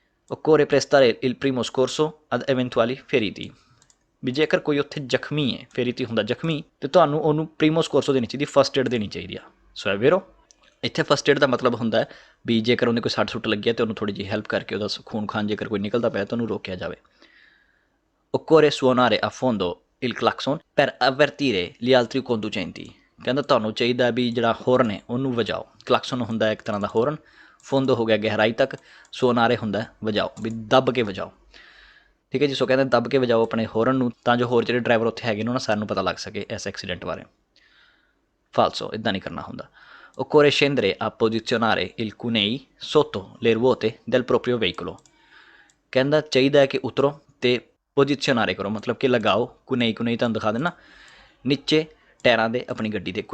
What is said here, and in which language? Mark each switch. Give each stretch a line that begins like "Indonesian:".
Italian: occorre prestare il primo soccorso ad eventuali feriti,
Punjabi: ਵੀ ਜੇਕਰ ਕੋਈ ਉੱਥੇ ਜ਼ਖਮੀ ਹੈ, ਫੇਰੀਤੀ ਹੁੰਦਾ ਜ਼ਖਮੀ, ਅਤੇ ਤੁਹਾਨੂੰ ਉਹਨੂੰ ਪ੍ਰੀਮੋ ਸਕੋਰਸੋ ਦੇਣੀ ਚਾਹੀਦੀ, ਫਸਟ ਏਡ ਦੇਣੀ ਚਾਹੀਦੀ ਆ। ਸੋ ਹੈ ਵੈਰੋ। ਇੱਥੇ ਫਸਟ ਏਡ ਦਾ ਮਤਲਬ ਹੁੰਦਾ ਹੈ ਵੀ ਜੇਕਰ ਉਹਨੇ ਕੋਈ ਸੱਟ ਸੁੱਟ ਲੱਗੀ ਹੈ ਤਾਂ ਉਹਨੂੰ ਥੋੜ੍ਹੀ ਜਿਹੀ ਹੈਲਪ ਕਰਕੇ ਉਹਦਾ ਖੂਨ ਖਾਨ ਜੇਕਰ ਕੋਈ ਨਿਕਲਦਾ ਪਿਆ ਤਾਂ ਉਹਨੂੰ ਰੋਕਿਆ ਜਾਵੇ।
Italian: occorre suonare a fondo il clacson per avvertire gli altri conducenti,
Punjabi: ਕਹਿੰਦਾ ਤੁਹਾਨੂੰ ਚਾਹੀਦਾ ਵੀ ਜਿਹੜਾ ਹੋਰਨ ਹੈ ਉਹਨੂੰ ਵਜਾਓ। ਕਲਕਸਨ ਹੁੰਦਾ ਇੱਕ ਤਰ੍ਹਾਂ ਦਾ ਹੋਰਨ, ਫੋਂਦੋ ਹੋ ਗਿਆ ਗਹਿਰਾਈ ਤੱਕ, ਸੋਨਾਰੇ ਹੁੰਦਾ ਵਜਾਓ, ਵੀ ਦੱਬ ਕੇ ਵਜਾਓ, ਠੀਕ ਹੈ ਜੀ। ਸੋ ਕਹਿੰਦੇ ਦੱਬ ਕੇ ਵਜਾਓ ਆਪਣੇ ਹੋਰਨ ਨੂੰ, ਤਾਂ ਜੋ ਹੋਰ ਜਿਹੜੇ ਡਰਾਈਵਰ ਉੱਥੇ ਹੈਗੇ ਨੇ ਉਹਨਾਂ ਸਾਰਿਆਂ ਨੂੰ ਪਤਾ ਲੱਗ ਸਕੇ ਇਸ ਐਕਸੀਡੈਂਟ ਬਾਰੇ। ਫਾਲਸੋ, ਇੱਦਾਂ ਨਹੀਂ ਕਰਨਾ ਹੁੰਦਾ।
Italian: occorre scendere a posizionare il cunei sotto le ruote del proprio veicolo,
Punjabi: ਕਹਿੰਦਾ ਚਾਹੀਦਾ ਹੈ ਕਿ ਉਤਰੋ ਅਤੇ ਪੋਜੀਸ਼ਨਾਰੇ ਕਰੋ, ਮਤਲਬ ਕਿ ਲਗਾਓ ਕੁਨਈ ਤੁਹਾਨੂੰ ਦਿਖਾ ਦੇਣਾ ਨੀਚੇ ਟਾਇਰਾਂ ਦੇ ਆਪਣੀ ਗੱਡੀ ਦੇ।